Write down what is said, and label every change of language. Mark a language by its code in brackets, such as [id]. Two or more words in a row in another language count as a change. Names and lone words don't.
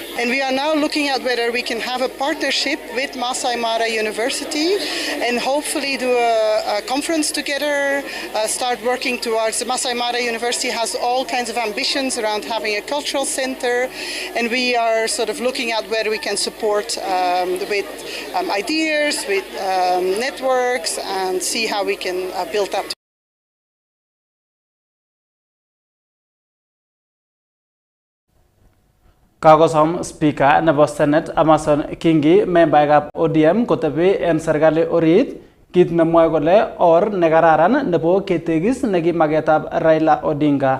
[en] And we are now looking at whether we can have a partnership with Masai Mara University and hopefully do a conference together, start working towards. The Masai Mara University has all kinds of ambitions around having a cultural center, and we are sort of looking at whether we can support with ideas, with networks, and see how we can build up. [kln] Kakosom Speaker nebo Senate Amason Kingi membaekab ODM kotebi en serikali orit kit nemwoe kole or nekararan nebo ketegis nekimaketab Raila Odinga.